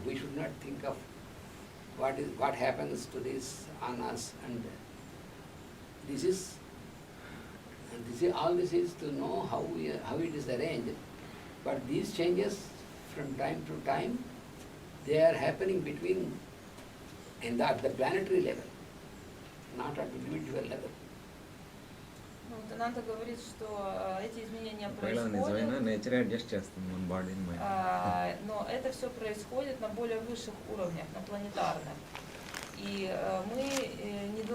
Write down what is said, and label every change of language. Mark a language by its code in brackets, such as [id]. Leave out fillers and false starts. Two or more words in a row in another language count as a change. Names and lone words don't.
[en] We should not think of what happens to this on us, and all this is to know how it is arranged. But these changes from time to time, they are happening at the planetary level, not at the individual level. [ru] Вот Ананта говорит, что эти изменения [te] నిజమైన [ru] происходят, [en] nature adjust [te] చేస్తుంది మన బాడీని మైండ్. [ru] но это все происходит на более высших уровнях, на планетарных. И мы